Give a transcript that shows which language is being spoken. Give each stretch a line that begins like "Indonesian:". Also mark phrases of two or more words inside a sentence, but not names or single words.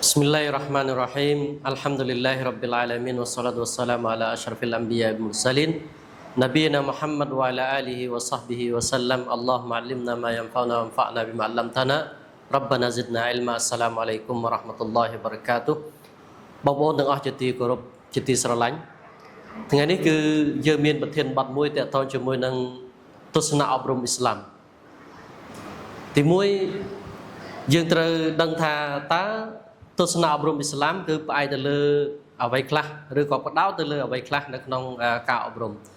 Arabic: بسم الله الرحمن الرحيم. الحمد لله رب العالمين والصلاة والسلام على أشرف الأنبياء والمرسلين نبينا محمد وعلى آله وصحبه وسلم. اللهم علمنا ما ينفعنا وانفعنا بما علمتنا. ربنا زدنا علما. السلام عليكم ورحمة الله وبركاته.
Khmer: បងប្អូនទាំងអស់ជាទីគោរពជាទីស្រឡាញ់ថ្ងៃនេះគឺយើងមានប្រធានបទមួយទាក់ទងជាមួយនឹងទស្សនៈអប់រំអ៊ីស្លាមទី1យើងត្រូវដឹងថាតើទស្សនៈអប់រំអ៊ីស្លាមគឺផ្អែកទៅលើអ្វីខ្លះឬក៏ផ្ដោតទៅលើអ្វីខ្លះនៅក្នុងការអប់រំ